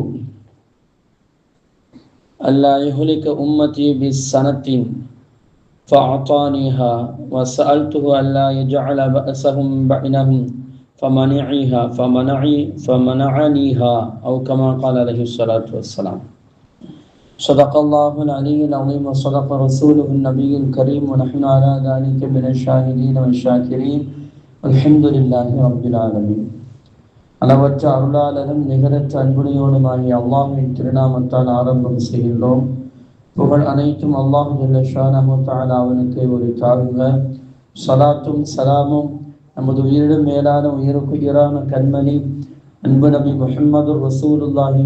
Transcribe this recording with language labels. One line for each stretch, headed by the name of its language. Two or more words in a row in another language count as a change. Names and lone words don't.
Arabic: ألا يهلك أمتي بالسنة فأعطانيها، وسألته ألا يجعل بأسهم بينهم فمنعنيها، أو كما قال عليه الصلاة والسلام. صدق الله العلي العظيم وصدق رسوله النبي الكريم ونحن على ذلك من الشاهدين والشاكرين. الحمد لله رب العالمين.
Tamil: அளவற்ற அருளாளரும் நிகரற்ற அன்புடையோனுமாகிய அல்லாஹ்வின் திருநாமத்தால் ஆரம்பம் செய்கின்றோம். புகழ் அனைத்தும்
Arabic: الله جل شأنه تعالى
Tamil: அவனுக்கு உரித்தாகுக. ஸலாத்தும் ஸலாமும் நமது உயிரிடும் மேலான உயிருக்குயிரான கண்மணி அன்பு நபி முஹம்மது ரசூலுல்லாஹி